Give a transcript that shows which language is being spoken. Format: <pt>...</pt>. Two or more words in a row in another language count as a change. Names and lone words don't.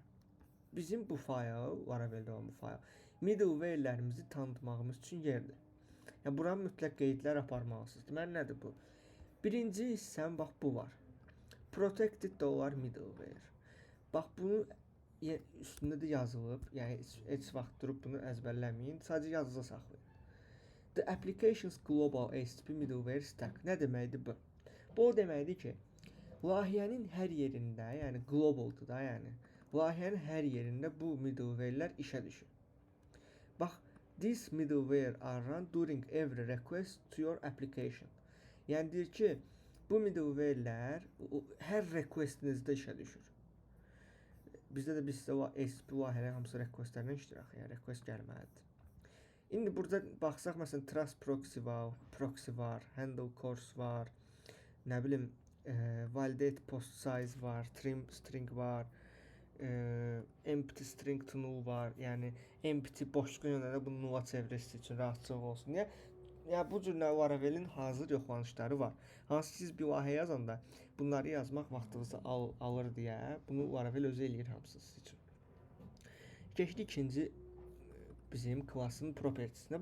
<az>Bizim bu fayl, Laravel'də olan bu fayl, middleware-lərimizi tanıtmağımız üçün yerdir. Yəni bura mütləq qeydlər aparmalısınız. Deməli nədir bu? Birinci hissəm bax bu var.</az> <en>Protected dollar middleware.</en> <az>Bax bunu üstündə də yazılıb. Yəni heç vaxt durub bunu əzbərləməyin. Sadəcə yazıda saxlayın.</az> <en>The applications global HTTP middleware stack.</en> <az>Nə deməkdir bu? Bu o deməkdir ki, layihənin hər yerində, yəni globaldır da, yəni layihənin hər yerində bu middleware-lər işə düşür. Bax,</az> <en>this middleware are run during every request to your application.</en> <az>Yəni deyir ki, bu middleware-lər hər requestinizdə işə düşür. Bizdə də biz HTTP layihələr hamısı requestlərdən iştirak, yəni request gəlməlidir. İndi burada baxsaq, məsələn,</az> <en>Trust proxy</en> <az>var,</az> <en>handle course</en> <az>var, nə bilim,</az> <en>validate post size var, trim string var, empty string to null var.</en> <az>Yəni empty boşluğun yönələ bunu nulla çevirisi üçün rahatçılıq olsun deyə. Yəni bu cür Laravel'in hazır yoxlanışları var. Hansı ki siz bir layihə yazanda bunları yazmaq vaxtınızı alır deyə bunu Laravel özü eləyir hamısı siz üçün. Keçdik ikinci bizim klassın propertisinə.</az>